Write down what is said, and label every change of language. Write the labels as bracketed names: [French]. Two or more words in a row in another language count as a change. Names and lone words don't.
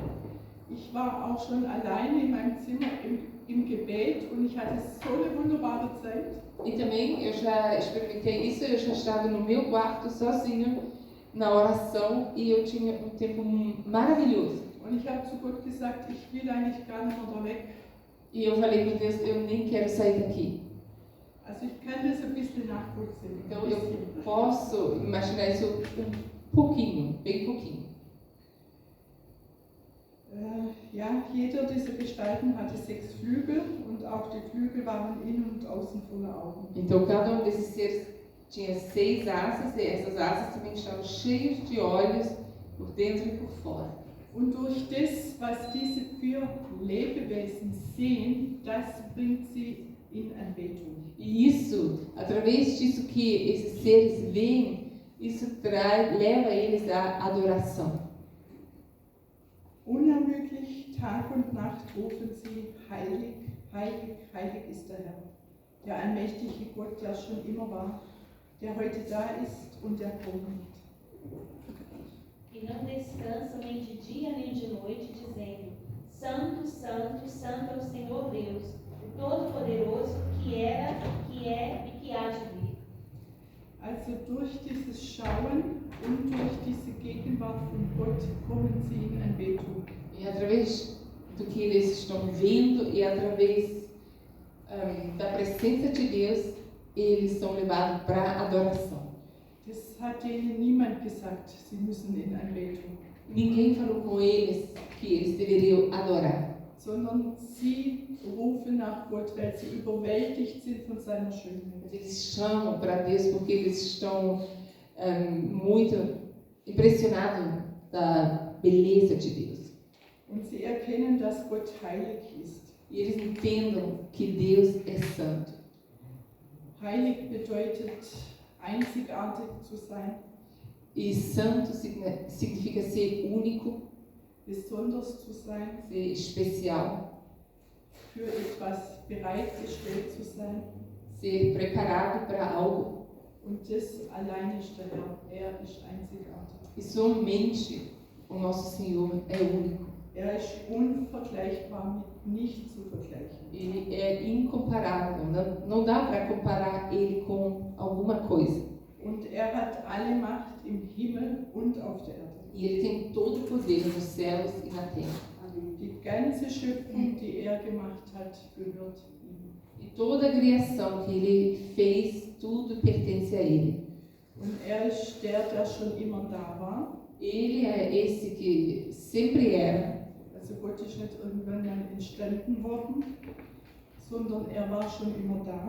[German] Ich war auch schon alleine in meinem Zimmer im Gebet und ich hatte so eine wunderbare Zeit. [Portuguese] E também eu já experimentei isso, eu já estava no meu quarto sozinho na oração e eu tinha um tempo maravilhoso. [German] Und ich habe zu Gott gesagt, ich will eigentlich gar nicht mehr da weg. [Portuguese] E eu falei com Deus, eu nem quero sair daqui. [German] Also ich kann das ein bisschen nachvollziehen. [Portuguese] Então eu posso imaginar isso pouquinho, bem pouquinho. [German] Ja, jeder dieser Gestalten hatte 6 Flügel und auch die Flügel waren innen und außen voller Augen. [Portuguese] Então cada desses seres tinha 6 asas, e essas asas também estavam cheias de olhos por dentro e por fora. [German] Und durch das, was diese 4 Lebewesen sehen, das bringt sie in Anbetung. [Portuguese] E isso, através disso que esses seres veem, isso leva eles à adoração. [German] Unermüdlich Tag und Nacht rufen sie, heilig, heilig, heilig ist der Herr. Der allmächtige Gott, der schon immer war, der heute da ist und der kommt. [Portuguese] E não descansam nem de dia nem de noite, dizendo: Santo, Santo, Santo é o Senhor Deus, o Todo-Poderoso, que era, que é e que há de vir. [German] Also durch dieses Schauen und durch diese Gegenwart von Gott kommen sie in Anbetung. [Portuguese] E através do que eles estão vendo e através da presença de Deus, eles são levados para a adoração. [German] Das hat denen niemand gesagt, sie müssen in Anbetung. [Portuguese] Ninguém falou com eles que eles deveriam adorar, [German] Sondern sie rufen nach Gott, weil sie überwältigt sind von seiner Schönheit. [Portuguese] eles chamam para Deus porque eles estão muito impressionados da beleza de Deus. [German] Und sie erkennen, dass Gott heilig ist. [Portuguese] E eles entendam que Deus é santo. [German] Heilig bedeutet, einzigartig zu sein, [Portuguese] E santo significa ser único, [German] besonders zu sein, [Portuguese] ser especial, [German] für etwas bereitgestellt zu sein. [Portuguese] ser preparado para algo. [German] Und das allein ist der Herr. Er ist einzigartig. [Portuguese] E somente o nosso Senhor é único. [German] Er ist unvergleichbar, mit nichts zu vergleichen. [Portuguese] Ele é incomparável. Não dá para comparar ele com alguma coisa. [German] Und er hat alle Macht im Himmel und auf der Erde. [Portuguese] E Ele tem todo o poder nos céus e na terra. Amém. [German] Die ganze Schöpfung, die er gemacht hat, gehört ihm. [Portuguese] E toda a criação que Ele fez, tudo pertence a Ele. [German] Und er ist der schon immer da war. [Portuguese] Ele é esse que sempre era. [German] Also Gott ist nicht irgendwann mal entstanden worden, sondern er war schon immer da.